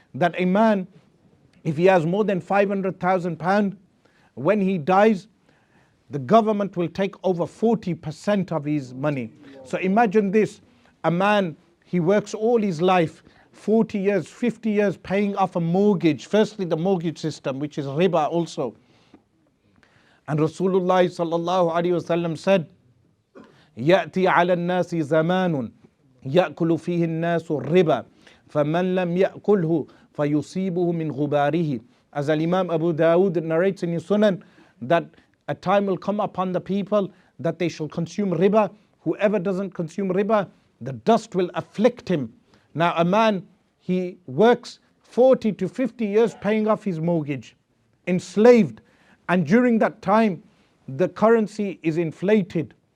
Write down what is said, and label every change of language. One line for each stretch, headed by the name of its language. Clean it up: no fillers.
English: That a man, if he has more than £500,000, when he dies, the government will take over 40% of his money. So imagine this, a man, he works all his life, 40 years, 50 years paying off a mortgage. Firstly, the mortgage system, which is riba also. And Rasulullah sallallahu alaihi wasallam said,
Arabic: يأتي على الناس زمان يأكل فيه الناس الربا فمن لم يأكله فيصيبه من غباره.
English: As Imam Abu Dawood narrates in his Sunan, that a time will come upon the people that they shall consume riba. Whoever doesn't consume riba, the dust will afflict him. Now a man, he works 40 to 50 years paying off his mortgage, enslaved, and during that time the currency is inflated.